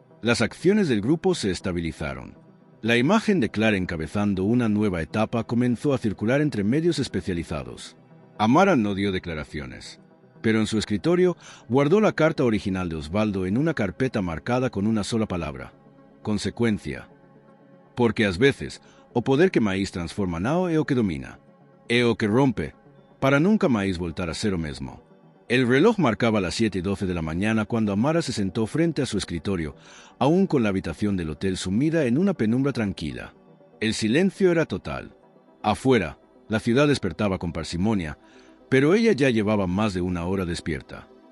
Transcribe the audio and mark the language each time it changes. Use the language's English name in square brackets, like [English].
[Spanish] Las acciones del grupo se estabilizaron. La imagen de Clara encabezando una nueva etapa comenzó a circular entre medios especializados. Amara no dio declaraciones, pero en su escritorio guardó la carta original de Osvaldo en una carpeta marcada con una sola palabra: consecuencia. [Galician] Porque às veces, o poder que máis transforma nao é o que domina, é o que rompe, para nunca máis voltar a ser o mesmo. [Spanish] El reloj marcaba las 7:12 de la mañana cuando Amara se sentó frente a su escritorio, aún con la habitación del hotel sumida en una penumbra tranquila. El silencio era total. Afuera, la ciudad despertaba con parsimonia, pero ella ya llevaba más de una hora despierta.